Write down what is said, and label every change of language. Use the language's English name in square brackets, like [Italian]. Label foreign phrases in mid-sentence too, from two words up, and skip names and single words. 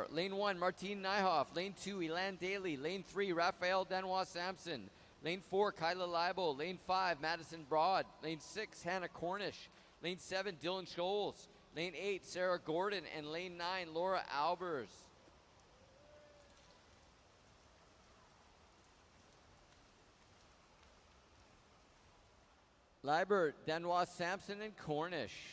[English] Lane 1, Martine Nyhoff. Lane 2, Elan Daly. Lane 3, Raphael Danois Sampson. Lane 4, Kyla Leibel. Lane 5, Madison Broad. Lane 6, Hannah Cornish. Lane 7, Dylan Scholes. Lane 8, Sarah Gordon. And lane 9, Laura Albers. Liebert, Danois Sampson, and Cornish.